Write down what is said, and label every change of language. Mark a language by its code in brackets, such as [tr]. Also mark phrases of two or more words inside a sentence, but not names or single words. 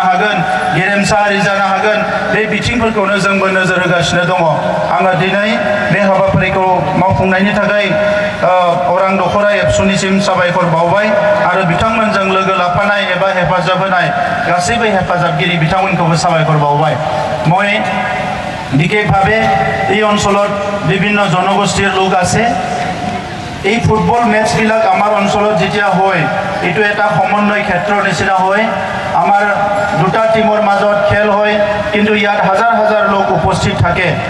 [brx] हागोन गेरेमसा हारि जानो हागोन बे बिथिंफोरखौनो जोंबो नोजोर होगासिनो दङ आङो दिनै बे हाबाफारिखौ मावफुंनायनि थाखाय अरां दखरा एबसुनिसिम साबायखर बावबाय आरो बिथांमोनजों लोगो लाफानाय एबा हेफाजाब होनाय गासैबो हेफाजाबगिरि बिथांमोनखौबो साबायखर बावबाय [as] মই বিশেষভাৱে এই অঞ্চলত বিভিন্ন জনগোষ্ঠীৰ লোক আছে এই ফুটবল মেচবিলাক আমাৰ অঞ্চলত যেতিয়া হয় এইটো এটা সমন্বয় ক্ষেত্ৰৰ নিচিনা হয় আমাৰ দুটা টিমৰ মাজত খেল হয় কিন্তু ইয়াত হাজাৰ হাজাৰ লোক উপস্থিত থাকে